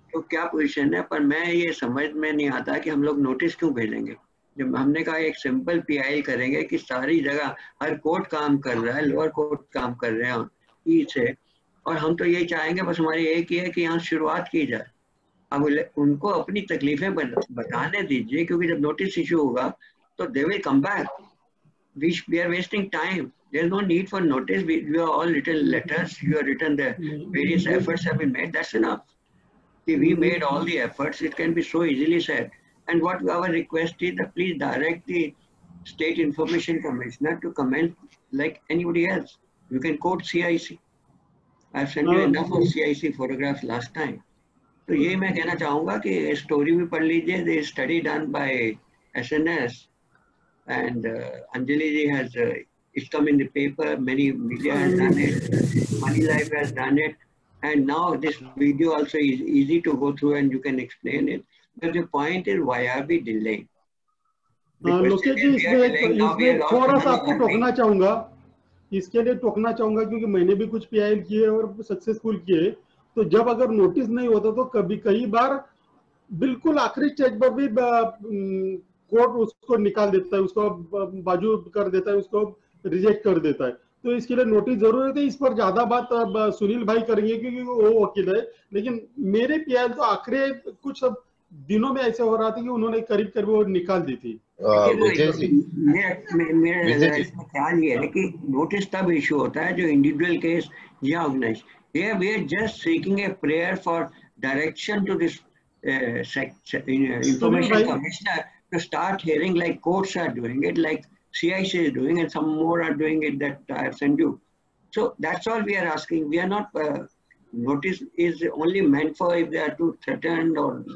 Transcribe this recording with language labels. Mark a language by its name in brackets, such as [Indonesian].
[Hindi] तो क्या पोजीशन है। पर मैं ये समझ में नहीं आता कि हम लोग नोटिस क्यों भेजेंगे, जब हमने कहा एक सिंपल पीआई करेंगे कि सारी जगह हर कोर्ट काम कर रहा है, लोअर कोर्ट काम कर रहे हैं ई से, और हम तो यही चाहेंगे, बस हमारी एक ही है कि यहाँ शुरुआत की जाए। अब उनको अपनी तकलीफें बताने दीजिए, क्योंकि जब नोटिस इशू होगा तो [English] They will come back. We are wasting time. There's no need for notice. We are all written letters. You have written the various efforts have been made. That's enough. We made all the efforts. It can be so easily said. And what our request is that please direct the State Information Commissioner to comment like anybody else. You can quote CIC. I've sent you enough of CIC photographs last time. [Hindi] तो ये मैं कहना चाहूँगा कि story भी पढ़ लीजिए, [English] the study done by SNS, and Anjali ji has it's come in the paper, many media has done it, Money Life has done it, and now this video also is easy to go through and you can explain it. But the point is, why are we delaying? [Hindi] Lokesh जी, इसमें थोड़ा सा आपको टोकना चाहूंगा, इसके लिए टोकना चाहूंगा क्योंकि मैंने भी कुछ पीआईएल किए और सक्सेसफुल किए। तो जब अगर नोटिस नहीं होता तो कई बार बिल्कुल आखिरी स्टेज पर भी कोर्ट उसको निकाल देता है, उसको बाजू कर देता है, उसको रिजेक्ट कर देता है। तो इसके लिए नोटिस जरूरत है। इस पर ज्यादा बात सुनील भाई करेंगे क्योंकि वो वकील है, लेकिन मेरे पीआईएल तो आखिरी कुछ दिनों में ऐसे हो रहा था कि उन्होंने करीब करीब वो निकाल दी थी। मेरा इसमें ख्याल ये है कि नोटिस तब इशू होता है जो इंडिविजुअल केस या organise. [English] Here we are just seeking a prayer for direction to this information commissioner to start hearing like courts are doing it, like CIC is doing, and some more are doing it that I have sent you. So that's all we are asking. We are not notice is only meant for if they are too threatened or.